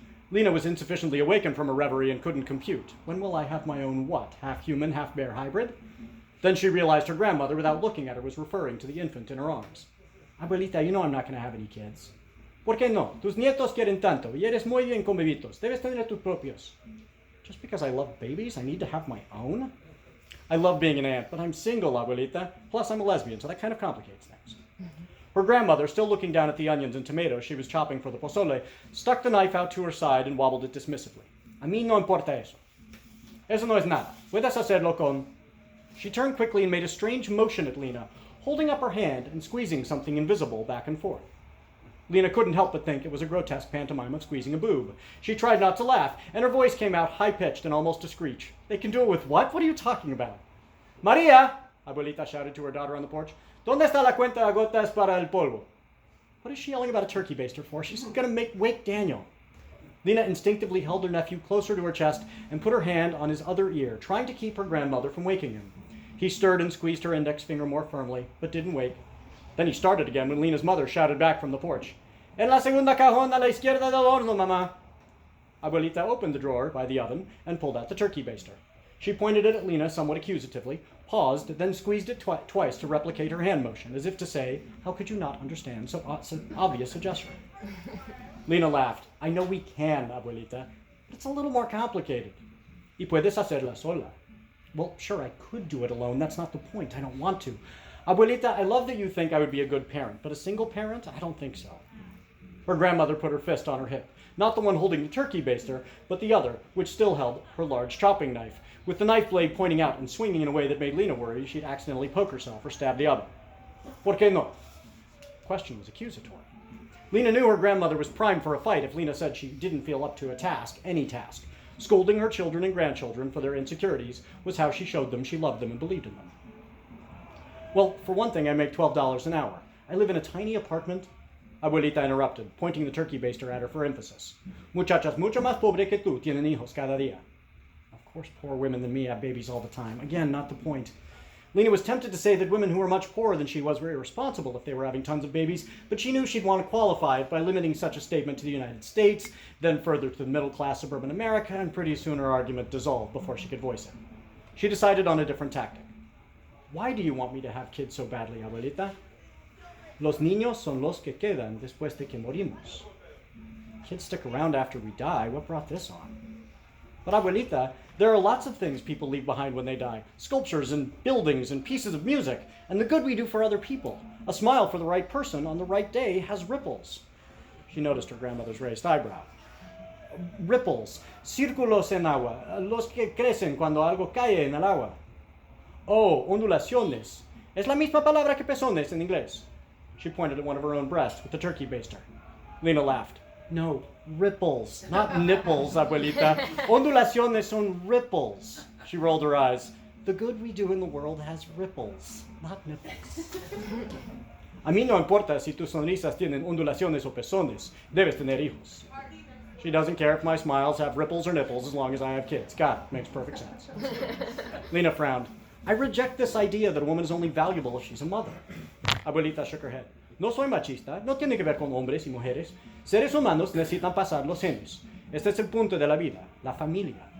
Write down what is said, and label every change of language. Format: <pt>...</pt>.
<en>Lena was insufficiently awakened from her reverie and couldn't compute. When will I have my own what? Half-human, half-bear hybrid? Then she realized her grandmother, without looking at her, was referring to the infant in her arms. Abuelita, you know I'm not going to have any kids. ¿Por qué no?</en> <es>Tus nietos quieren tanto, y eres muy bien con bebitos. Debes tener tus propios.</es> <en>Just because I love babies, I need to have my own? I love being an aunt, but I'm single, abuelita. Plus, I'm a lesbian, so that kind of complicates things. Her grandmother, still looking down at the onions and tomatoes she was chopping for the pozole, stuck the knife out to her side and wobbled it dismissively.</en> <es>A mí no importa eso. Eso no es nada. Puedes hacerlo con...</es> <en>She turned quickly and made a strange motion at Lena, holding up her hand and squeezing something invisible back and forth. Lena couldn't help but think it was a grotesque pantomime of squeezing a boob. She tried not to laugh, and her voice came out high-pitched and almost a screech. They can do it with what? What are you talking about? Maria! Abuelita shouted to her daughter on the porch.</en> <es>¿Dónde está la cuenta de gotas para el polvo?</es> <en>What is she yelling about a turkey baster for? She's going to wake Daniel. Lena instinctively held her nephew closer to her chest and put her hand on his other ear, trying to keep her grandmother from waking him. He stirred and squeezed her index finger more firmly, but didn't wake. Then he started again when Lena's mother shouted back from the porch.</en> <es>En la segunda cajón a la izquierda del horno, mamá.</es> <en>Abuelita opened the drawer by the oven and pulled out the turkey baster. She pointed it at Lena somewhat accusatively, paused, then squeezed it twice to replicate her hand motion, as if to say, how could you not understand so obvious a gesture? Lena laughed. I know we can, abuelita, but it's a little more complicated.</en> <es>Y puedes hacerla sola.</es> <en>Well, sure, I could do it alone. That's not the point. I don't want to. Abuelita, I love that you think I would be a good parent, but a single parent? I don't think so. Her grandmother put her fist on her hip, not the one holding the turkey baster, but the other, which still held her large chopping knife, with the knife blade pointing out and swinging in a way that made Lena worry she'd accidentally poke herself or stab the other.</en> <es>¿Por qué no?</es> <en>The question was accusatory. Lena knew her grandmother was primed for a fight if Lena said she didn't feel up to a task, any task. Scolding her children and grandchildren for their insecurities was how she showed them she loved them and believed in them. Well, for one thing, I make $12 an hour. I live in a tiny apartment. Abuelita interrupted, pointing the turkey baster at her for emphasis.</en> <es>Muchachas mucho más pobre que tú tienen hijos cada día.</es> <en>Of course, poor women than me have babies all the time. Again, not the point. Lena was tempted to say that women who were much poorer than she was were irresponsible if they were having tons of babies, but she knew she'd want to qualify it by limiting such a statement to the United States, then further to the middle-class suburban America, and pretty soon her argument dissolved before she could voice it. She decided on a different tactic. Why do you want me to have kids so badly, abuelita?</en> <es>Los niños son los que quedan después de que morimos.</es> <en>Kids stick around after we die. What brought this on? But abuelita, there are lots of things people leave behind when they die. Sculptures and buildings and pieces of music, and the good we do for other people. A smile for the right person on the right day has ripples. She noticed her grandmother's raised eyebrow.</en> <es>Ripples, círculos en agua, los que crecen cuando algo cae en el agua. Oh, ondulaciones. Es la misma palabra que pezones en inglés.</es> <en>She pointed at one of her own breasts with the turkey baster. Lena laughed. No, ripples, not nipples, abuelita.</en> <es>Ondulaciones son ripples.</es> <en>She rolled her eyes. The good we do in the world has ripples, not nipples.</en> <es>A mí no importa si tus sonrisas tienen ondulaciones o pezones. Debes tener hijos.</es> <en>She doesn't care if my smiles have ripples or nipples as long as I have kids. Got it. Makes perfect sense. Lena frowned. I reject this idea that a woman is only valuable if she's a mother. Abuelita shook her head.</en> <es>No soy machista, no tiene que ver con hombres y mujeres. Seres humanos necesitan pasar los genes. Este es el punto de la vida, la familia.</es>